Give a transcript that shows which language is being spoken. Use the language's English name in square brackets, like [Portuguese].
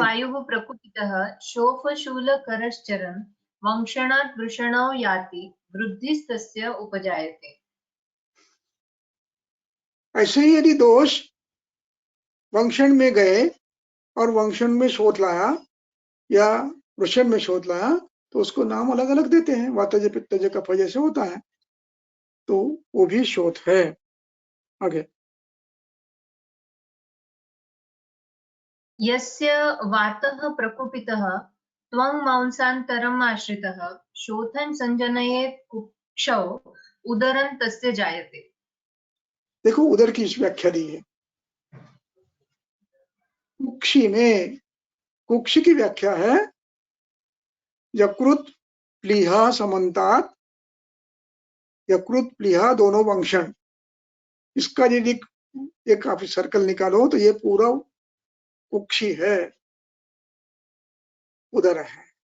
[Sanskrit] वायुः प्रकुपितः शोफशूलकरश्चरन् वंशनात् वृषणो याति वृद्धिस्तस्य उपजायते। [Hindi] ऐसे ही यदि दोष वंशन में गए और वंशन में शोथ लाया या वृषण में शोथ लाया तो उसको नाम अलग अलग देते हैं, वातज पित्तज कफ जैसे होता है, तो वो भी शोथ है। आगे। [Sanskrit] यस्य वातः प्रकुपितः त्वं मांसान्तरम् आश्रितः शोथं संजनयेत् कुक्षौ उदरं तस्य जायते। [Hindi] देखो उदर की व्याख्या दी है कुक्षी में। कुक्षी की व्याख्या है [Sanskrit] यकृत प्लीहा समन्तात, [Hindi] यकृत प्लीहा दोनों वंशन, इसका यदि एक आप सर्कल निकालो तो ये पूरा कुक्षी है, उदर है।